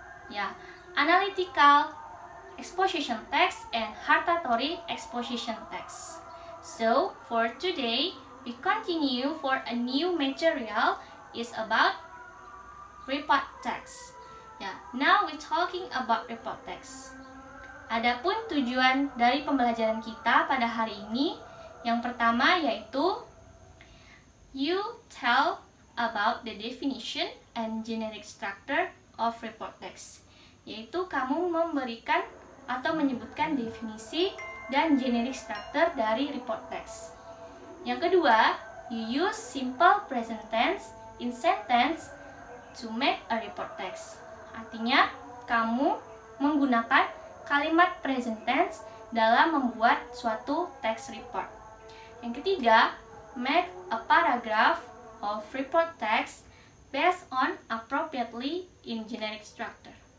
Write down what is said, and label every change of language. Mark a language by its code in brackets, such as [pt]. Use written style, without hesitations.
[en] Yeah, analytical exposition text and hartatory exposition text. So for today, we continue for a new material is about report text. Ya, now we talking about report text. [id] Adapun tujuan dari pembelajaran kita pada hari ini, yang pertama yaitu you tell about the definition and generic structure of report text. Yaitu kamu memberikan atau menyebutkan definisi dan generic structure dari report text. [en] Yang kedua, you use simple present tense in sentence to make a report text. [id] Artinya, kamu menggunakan kalimat present tense dalam membuat suatu text report. [en] Yang ketiga, make a paragraph of report text based on appropriately in generic structure.